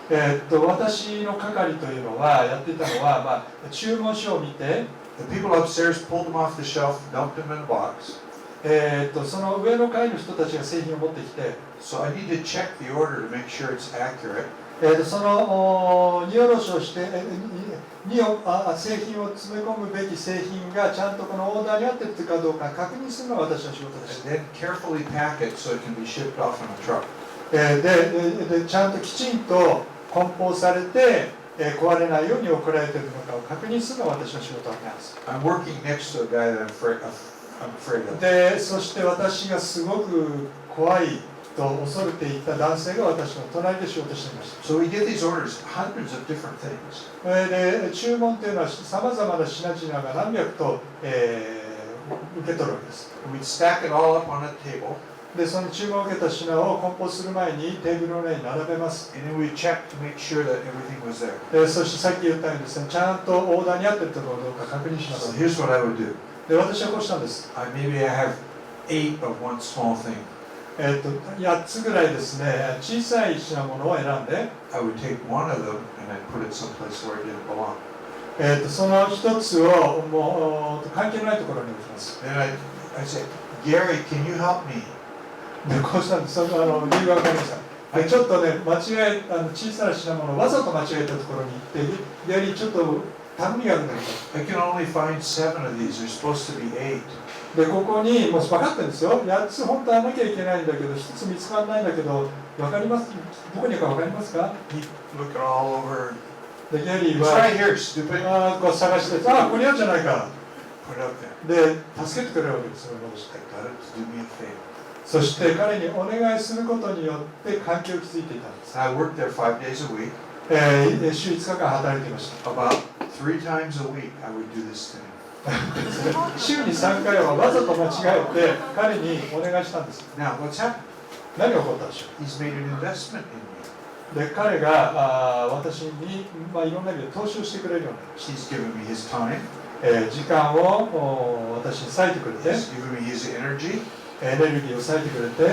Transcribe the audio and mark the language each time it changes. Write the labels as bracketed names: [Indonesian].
[Japanese] 私の係というのはやっていたのは、注文書を見て、 [English] The people upstairs pulled them off the shelf, dumped them in a box. [Japanese] その上の階の人たちが製品を持ってきて、 [English] So I need to check the order to make sure it's accurate. [Japanese] その荷下ろしをして、製品を詰め込むべき製品がちゃんとこのオーダーに合っているかどうか確認するのが私の仕事でした。 [English] And then carefully pack it so it can be shipped off in a truck. [Japanese] でちゃんときちんと梱包されて、壊れないように送られているのかを確認するのが私の仕事なんです。 [English] I'm working next to a guy that I'm afraid of. [Japanese] でそして私がすごく怖いと恐れていた男性が私の隣で仕事していました。 [English] So we get these orders, hundreds of different things. [Japanese] で注文というのはさまざまな品々が何百と、受け取るわけです。 [English] We'd stack it all up on a table, [Japanese] でその注文を受けた品を梱包する前にテーブルの上に並べます。 [English] and then we'd check to make sure that everything was there. [Japanese] そしてさっき言ったようにですね、ちゃんとオーダーに合っているところかどうか確認しま [English] So [Japanese] す。 [English] here's what I would do. [Japanese] で私はこうしたんです。 [English] Maybe I have 8 of one small thing. [Japanese] 8つぐらいですね、小さい品物を選んで、 [English] I would take one of them and I'd put it someplace where it didn't belong. [Japanese] その一つをもう関係のないところに置きます。 [English] Then I'd say, Gary, can you help me? [Japanese] でこうしたんです。その理由が分かりました。でちょっとね、小さな品物をわざと間違えたところに行って、やはりちょっと頼みがあるんだけど、 [English] I can only find 7 of these. There's supposed to be 8. [Japanese] でここにもう分かってるんですよ。8つ本当はなきゃいけないんだけど、1つ見つからないんだけど、分かります？どこにあるか分かりますか？ [English] He'd look all over. [Japanese] でギャリー [English] It's [Japanese] は [English] right here, stupid. [Japanese] こう探して、ここにあるじゃないか。 [English] Put it up there. [Japanese] で助けてくれるわけですよ。 [English] I got it to do me a favor. [Japanese] そして彼にお願いすることによって関係を築いていたんです。 [English] I worked there 5 days a week. [Japanese] 週5日間働いていました。 [English] About 3 times a week, I would do this to him. [Japanese] 週に3回はわざと間違えて彼にお願いしたんです。 [English] Now, what's happened? [Japanese] 何が起こったでしょ [English] He's made an investment in me. [Japanese] う。で彼が私に、いろんな意味で投資をしてくれるようになりまし [English] He's given me his time. [Japanese] た。時間を私に割いてくれて、 [English] He's given me his energy. [Japanese] エネルギーを割いてくれて、